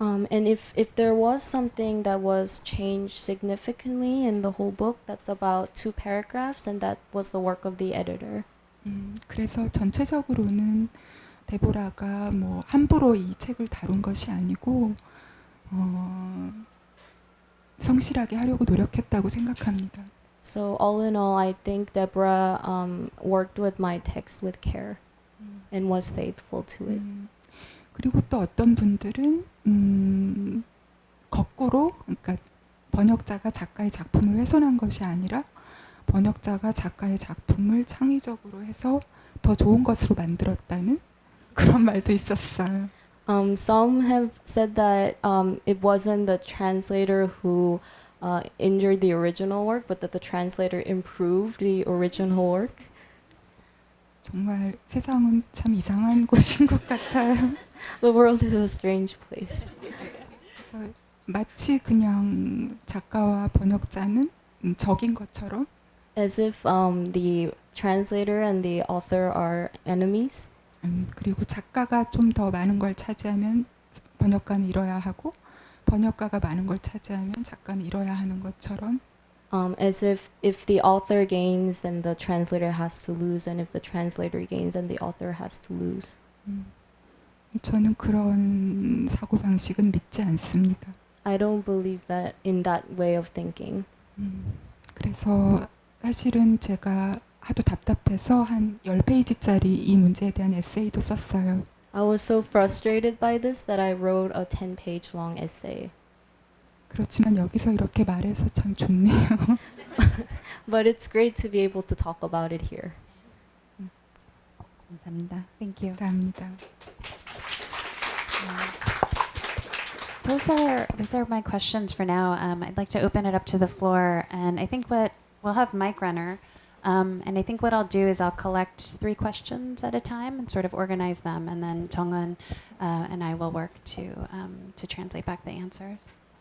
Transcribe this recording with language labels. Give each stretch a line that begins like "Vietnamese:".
English: And if there was something that was changed significantly in the whole book, that's about 2 paragraphs, and that was the work of the editor.
Korean: 그래서 전체적으로는 데보라가 뭐 함부로 이 책을 다룬 것이 아니고 성실하게 하려고 노력했다고 생각합니다.
English: So all in all, I think Deborah worked with my text with care and was faithful to it.
Korean: 그리고 또 어떤 분들은 거꾸로, 그러니까 번역자가 작가의 작품을 훼손한 것이 아니라 번역자가 작가의 작품을 창의적으로 해서 더 좋은 것으로 만들었다는 그런 말도 있었어요.
English: Some have said that it wasn't the translator who injured the original work, but that the translator improved the original work.
Korean: 정말 세상은 참 이상한 곳인 것 같아요.
English: The world is a strange place.
Korean: 그래서 마치 그냥 작가와 번역자는 적인 것처럼
English: as if the translator and the author are enemies.
Korean: 그리고 작가가 좀 더 많은 걸 차지하면 번역가는 잃어야 하고 번역가가 많은 걸 차지하면 작가는 잃어야 하는 것처럼
English: As if the author gains, then the translator has to lose, and if the translator gains, then the author has to lose.
Korean: 저는 그런 사고방식은 믿지 않습니다.
English: I don't believe that in that way of thinking.
Korean: 그래서 사실은 제가 하도 답답해서 한 10페이지짜리 이 문제에 대한 에세이도 썼어요.
English: I was so frustrated by this that I wrote a 10-page long essay.
Korean: 그렇지만 여기서 이렇게 말해서 참 좋네요.
English: But it's great to be able to talk about it here.
Korean: 감사합니다. Thank you. 감사합니다.
English: Those are my questions for now. I'd like to open it up to the floor, and I think what we'll have Mike Runner, and I think what I'll do is I'll collect 3 questions at a time and sort of organize them, and then Jongwon and I will work to translate back the answers.